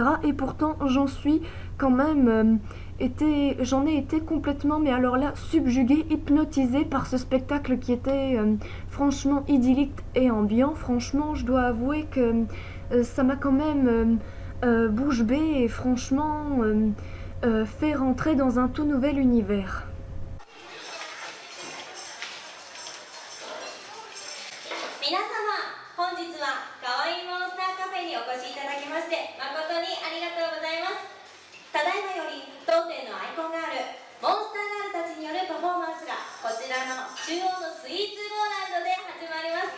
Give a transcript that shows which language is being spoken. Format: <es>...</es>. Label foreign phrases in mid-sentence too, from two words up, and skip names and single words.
<fr>Et pourtant, j'en suis quand même j'en ai été complètement, mais alors là, subjuguée, hypnotisée par ce spectacle qui était franchement idyllique et ambiant. Franchement, je dois avouer que ça m'a quand même bouche bée et franchement fait rentrer dans un tout nouvel univers.</fr> <ja>皆様、本日はかわいいモンスターカフェにお越しいただきまして誠にありがとうございます。ただいまより当店のアイコンがあるモンスターガールたちによるパフォーマンスがこちらの中央のスイーツゴーランドで始まります。</ja>